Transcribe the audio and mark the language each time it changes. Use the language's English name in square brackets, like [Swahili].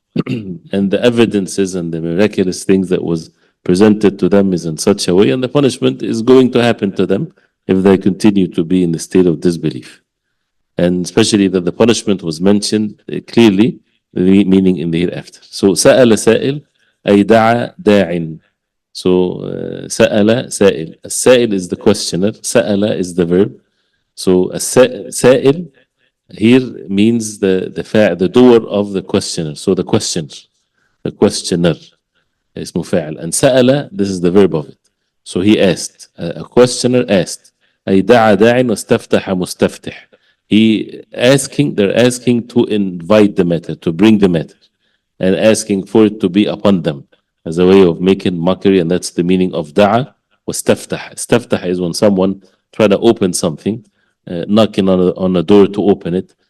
[English] And the evidences and the miraculous things that was presented to them is in such a way, and the punishment is going to happen to them if they continue to be in the state of disbelief. and especially that the punishment was mentioned clearly, meaning in the hereafter. [Arabic] So سأل سائل أي دعا داع. So سأل سائل. [English] السائل is the questioner. سأل is the verb. So سائل here means the doer of the questioner. So the questioner, the questioner. [Arabic] اسمه فاعل. [English] And سأل, this is the verb of it. So he asked, a questioner asked. [Arabic] أي دعا داع واستفتح مستفتح. [English] They're asking to invite the matter, to bring the matter, and asking for it to be upon them as a way of making mockery, and that's the meaning of da'a. [Arabic] واستفتح. [English] استفتح is when someone try to open something, knocking on a door to open it.